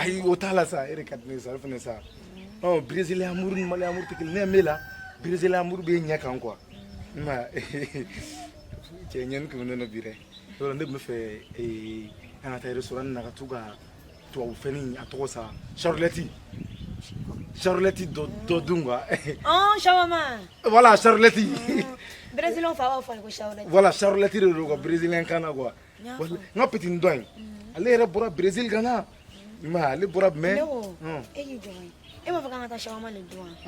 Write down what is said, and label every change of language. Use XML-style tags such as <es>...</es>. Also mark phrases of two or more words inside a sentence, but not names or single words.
<bm>Ayi o t'a la sa, e de ka di ne ye sa, ale fɛnɛ sa. Ɔ Brésil amour ni Mali amour tɛ kelen ne ɲɛ la. Brésil amour bɛ ɲɛ kan quoi. I ma ye. Cɛ ɲɛni tun bɛ ne bi dɛ. Yɔrɔ ne tun bɛ fɛ an ka taa restaurant na ka to ka tubabu fɛn a tɔgɔ sa Charlotte. Charlotte dɔ dun quoi. shawama</bm> <fr>Voilà Charlotte.</fr> <bm>brésilɛnw fa b'a fɔ de ko shawama Voilà Charlotte de do ka brésilien kana quoi. Wala n ka petit dɔ in. Ale yɛrɛ bɔra Brésil kana. I ma ye ale bɔra ne</bm> <fr>mais.</fr> <bm>ko e k'i jɔ ye e m'a fɔ k'an ka taa shawama de dun wa</bm>